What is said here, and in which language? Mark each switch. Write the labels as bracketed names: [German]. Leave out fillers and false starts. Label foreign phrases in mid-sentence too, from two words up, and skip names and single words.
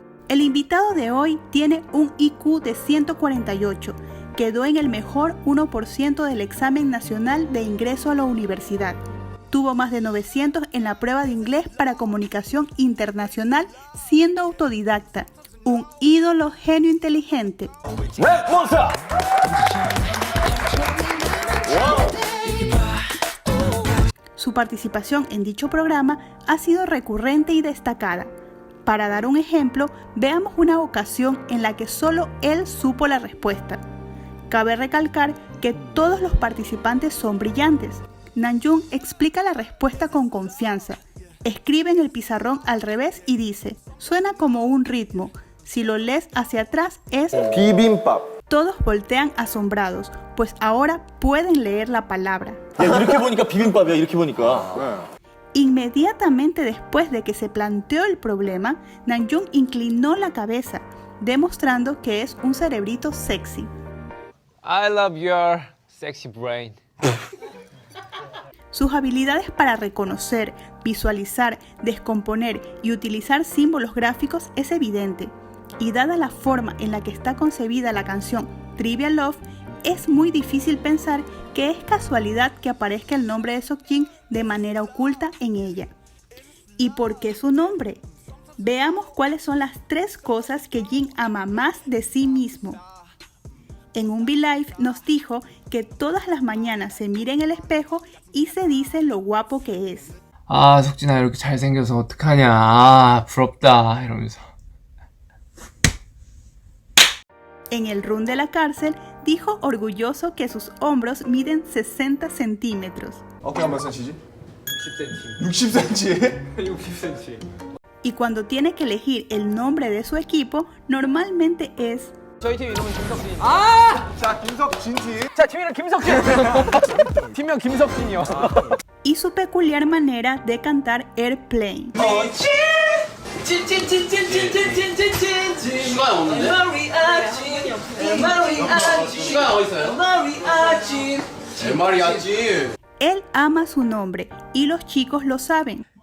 [Spanish] El invitado de hoy tiene un IQ de 148, quedó en el mejor 1% del examen nacional de ingreso a la universidad. Tuvo más de 900 en la prueba de inglés para comunicación internacional siendo autodidacta. Un ídolo genio inteligente. [Korean] 랩 몬스터! [Spanish] Su participación en dicho programa ha sido recurrente y destacada. Para dar un ejemplo, veamos una ocasión en la que solo él supo la respuesta. Cabe recalcar que todos los participantes son brillantes. Namjoon explica la respuesta con confianza. Escribe en el pizarrón al revés y dice, suena como un ritmo. Si lo lees hacia atrás es [Korean] 비빔밥. [Spanish] Todos voltean asombrados, pues ahora pueden leer la palabra. [Korean] 야, 이렇게 보니까 비빔밥이야, 이렇게 보니까. [Spanish] Inmediatamente después de que se planteó el problema, Namjoon inclinó la cabeza, demostrando que es un cerebrito sexy. [English] I love your sexy brain. [Spanish] Sus habilidades para reconocer, visualizar, descomponer y utilizar símbolos gráficos es evidente. Y dada la forma en la que está concebida la canción Trivial Love, es muy difícil pensar que es casualidad que aparezca el nombre de Seokjin de manera oculta en ella. ¿Y por qué su nombre? Veamos cuáles son las 3 cosas que Jin ama más de sí mismo. En un V-Live nos dijo que todas las mañanas se mira en el espejo y se dice lo guapo que es. [Korean] 아, 석진아 이렇게 잘생겨서 어떡하냐. 아, 부럽다. 이러면서. [Spanish] En el room de la cárcel dijo orgulloso que sus hombros miden 60 centímetros. [Korean] 어깨가 몇 cm지? 10cm. 60cm? 60cm. [Spanish] Y cuando tiene que elegir el nombre de su equipo, normalmente es [Korean] 저희 팀 이름은 김석진. 자, 김석진 팀. 자, 팀 이름 김석진. 팀명 김석진이요. [Spanish] y su peculiar manera de cantar Airplane. Él ama su nombre y los chicos lo saben.